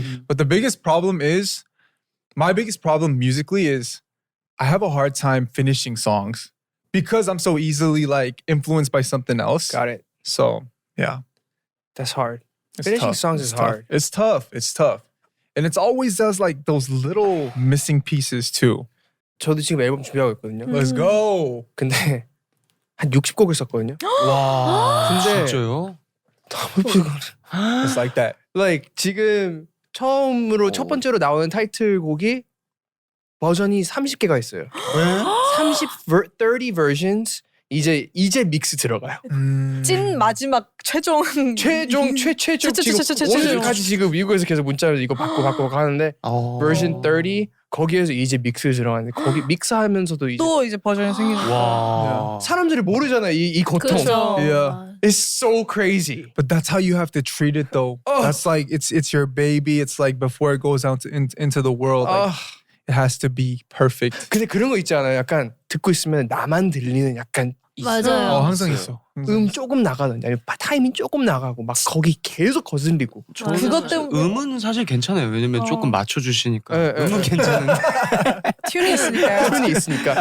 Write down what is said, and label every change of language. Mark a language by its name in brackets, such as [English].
[English] But the biggest problem is, my biggest problem musically is, I have a hard time finishing songs because I'm so easily like influenced by something else. Got it. So yeah, That's hard. it's Finishing tough. songs It's is tough. hard. It's tough. And it's always does like those little missing pieces too. [Korean] 저도 지금 앨범 준비하고 있거든요. [English] Let's go. [Korean] 근데 한 60곡을 썼거든요. 와, 근데- 진짜요? 너무 피곤해. [English] It's like that. Like [Korean] 지금 처음으로 첫 번째로 나오는 타이틀곡이 버전이 30개가 있어요. [English] 30 versions. [Korean] 이제 믹스 들어가요. 찐 마지막 최종 최종 지금 최종. 오늘까지 지금 미국에서 계속 문자로 이거 바꾸고 하는데 [English] version 30 [Korean] 거기에서 이제 믹스 들어가는데 거기 믹스하면서도 이제 또 이제 버전이 생기는 와. 사람들이 모르잖아 이 고통. 그렇죠. [English] Yeah. It's so crazy. But that's how you have to treat it though. Oh. That's like it's your baby. It's like before it goes out into the world, like, it has to be perfect. [Korean] 근데 그런 거 있잖아요. 약간 듣고 있으면 나만 들리는 약간 맞아요. 항상 있어. 조금 나가든지 아니면 타이밍 조금 나가고 막 거기 계속 거슬리고. 맞아. 그것 때문에 음은 사실 괜찮아요. 왜냐면 조금 맞춰주시니까. 예, 예. 음은 괜찮은데. 튠이 있으니까요. 톤이 있으니까.